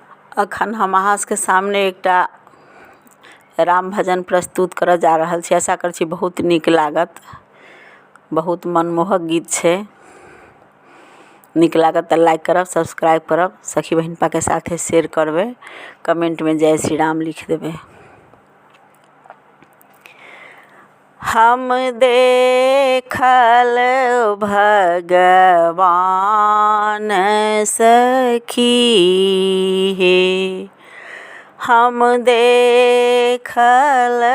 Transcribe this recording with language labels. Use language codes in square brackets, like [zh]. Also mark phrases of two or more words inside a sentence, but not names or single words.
[mai] अखन हम अहाँ के सामने एकटा राम भजन प्रस्तुत करऽ जा रहल छी। आशा करै छी बहुत नीक लागत। बहुत मनमोहक गीत छै। नीक लागत तऽ लाइक करब, सब्सक्राइब करब, सखी बहिनपा के साथे शेयर करबै, कमेंट में जय श्री राम लिख देबै। हम देखल भगवान सखी हे, हम देखल